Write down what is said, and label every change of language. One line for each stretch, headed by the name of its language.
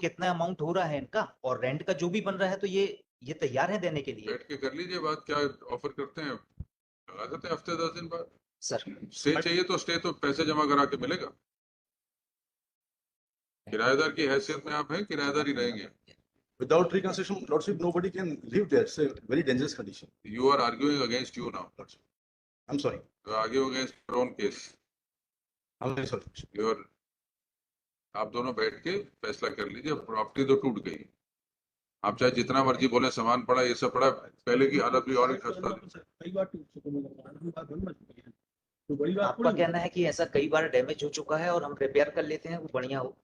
Hindi: कितना अमाउंट हो रहा है इनका, और रेंट का जो भी बन रहा है तो ये तैयार है देने के लिए। बैठ के कर लीजिए बात, क्या ऑफर करते हैं, लगा देते हैं हफ्ते 10 दिन बाद। सर स्टे चाहिए तो स्टे तो पैसे जमा करा के मिलेगा। किराएदार की हैसियत में आप हैं, किराएदार ही रहेंगे।
English: Without reconstruction, lordship, nobody can live there. It's a very dangerous condition. You are arguing against you now. Lordship. I'm sorry. You are arguing against your own case. I'm very sorry. You are,
Hindi: आप दोनों बैठ के फैसला कर लीजिए। Property तो टूट गई, आप चाहे जितना मर्जी बोले सामान पड़ा, ये सब पड़ा, पहले की हालत भी और भी खस्ता थी। कई बार टूट चुके हैं मकान, बात बंद मत कीजिए। तो बड़ी बात आपका थोड़ी है। कहना है कि ऐसा कई बार डैमेज हो चुका है और हम रिपेयर कर लेते हैं, वो बढ़िया हो।